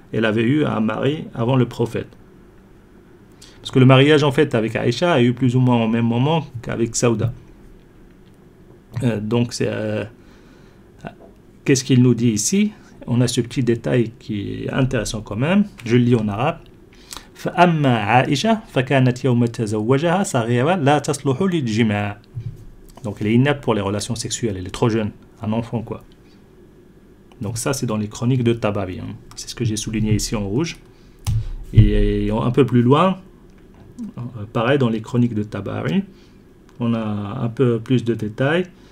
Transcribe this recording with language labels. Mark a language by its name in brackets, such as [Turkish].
[French] Elle avait eu un mari avant le prophète. Parce que le mariage en fait avec Aïcha a eu plus ou moins au même moment qu'avec Saouda. Donc c'est... Qu'est-ce qu'il nous dit ici? On a ce petit détail qui est intéressant quand même. Je le lis en arabe. [Arabic] فأما عائشة فكانت يوم تزوجها صغيرة لا تصلح للجماع. [French] Donc elle est inapte pour les relations sexuelles. Elle est trop jeune, un enfant quoi. Donc ça c'est dans les chroniques de Tabari. Hein. C'est ce que j'ai souligné ici en rouge. Et un peu plus loin, pareil dans les chroniques de Tabari, on a un peu plus de détails.